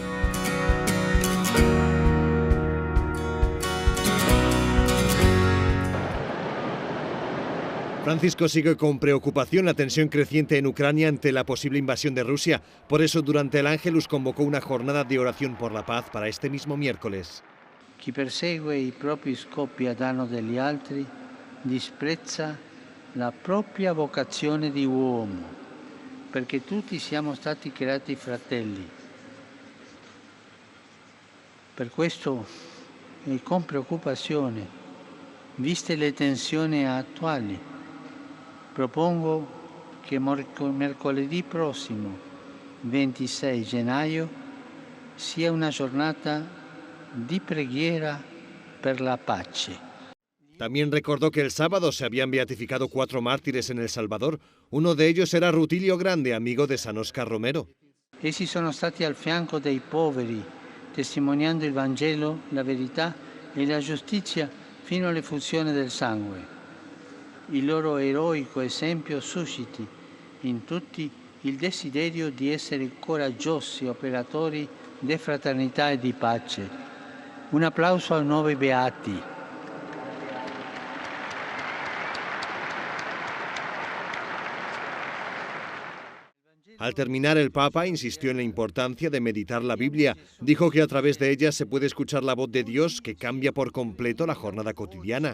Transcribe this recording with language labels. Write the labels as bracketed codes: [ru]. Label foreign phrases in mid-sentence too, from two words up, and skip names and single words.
[es] Francisco sigue con preocupación la tensión creciente en Ucrania ante la posible invasión de Rusia. Por eso, durante el Ángelus convocó una jornada de oración por la paz para este mismo miércoles. [it] Chi persegue i propri scopi a danno degli altri disprezza la propria vocazione di uomo, perché tutti siamo stati creati fratelli. Per questo e con preoccupazione, viste le tensioni attuali, propongo che mercoledì prossimo, 26 gennaio, sia una giornata di preghiera per la pace. [es] También recordó que el sábado se habían beatificado 4 mártires en El Salvador. Uno de ellos era Rutilio Grande, amigo de San Oscar Romero. [it] Essi sono stati al fianco dei poveri, testimoniando il Vangelo, la verità e la giustizia fino all'effusione del sangue. Il loro eroico esempio susciti in tutti il desiderio di essere coraggiosi operatori di fraternità e di pace. Un applauso ai 9 beati. [es] Al terminar, el Papa insistió en la importancia de meditar la Biblia. Dijo que a través de ella se puede escuchar la voz de Dios, que cambia por completo la jornada cotidiana.